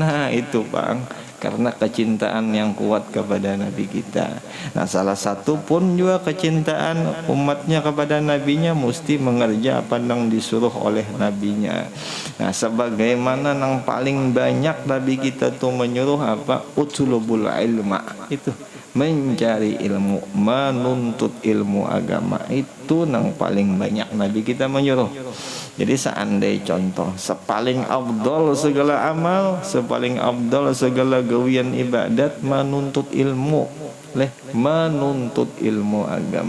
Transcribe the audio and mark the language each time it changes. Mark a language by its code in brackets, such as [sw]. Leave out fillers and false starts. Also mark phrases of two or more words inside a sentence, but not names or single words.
[bjn] Nah itu Bang, karena kecintaan yang kuat kepada Nabi kita. Nah, salah satu pun juga kecintaan umatnya kepada nabinya mesti mengerja apa yang disuruh oleh nabinya. Nah, sebagaimana yang paling banyak nabi kita tuh menyuruh apa? [ar] اطلبوا العلم, [bjn] itu mencari ilmu, menuntut ilmu agama, itu yang paling banyak nabi kita menyuruh. Jadi seandai contoh sepaling afdol segala amal, sepaling afdol segala gawian ibadat menuntut ilmu, menuntut ilmu agama.